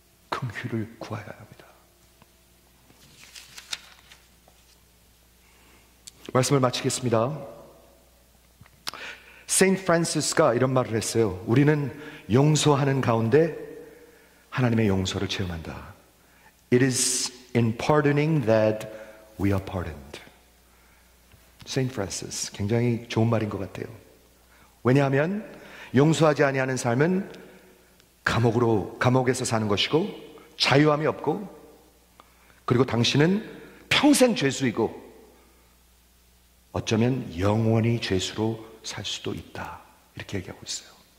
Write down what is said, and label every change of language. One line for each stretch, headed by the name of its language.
Korean: 긍휼을 구해야 합니다. 말씀을 마치겠습니다. 세인트 프란시스가 이런 말을 했어요. 우리는 용서하는 가운데 하나님의 용서를 체험한다.
English: It is in pardoning that we are pardoned.
Korean: 세인트 프란시스, 굉장히 좋은 말인 것 같아요. 왜냐하면 용서하지 아니하는 삶은 감옥에서 사는 것이고 자유함이 없고, 그리고 당신은 평생 죄수이고 어쩌면 영원히 죄수로 살 수도 있다, 이렇게 얘기하고 있어요.